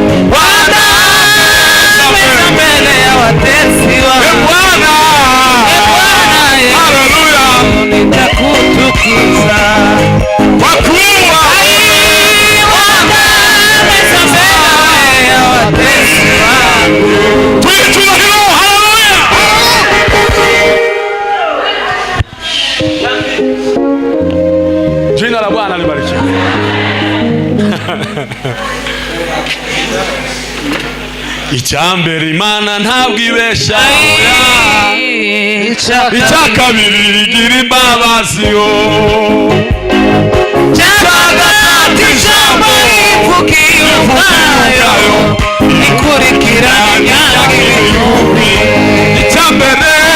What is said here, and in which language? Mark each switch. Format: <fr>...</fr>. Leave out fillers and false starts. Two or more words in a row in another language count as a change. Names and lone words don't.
<sw>wanameza mbele ya watesi wangu Bwana haleluya nitakutukuza kwa kuwa jina la Bwana libarikiwe.</sw> <rw>Icyambere Imana ntabwo ibesha icyakabiri igira imbabazi yo cyagatatu ijambo rivugiye ubwayo ikurikiranya ibihumbi icyambere</rw>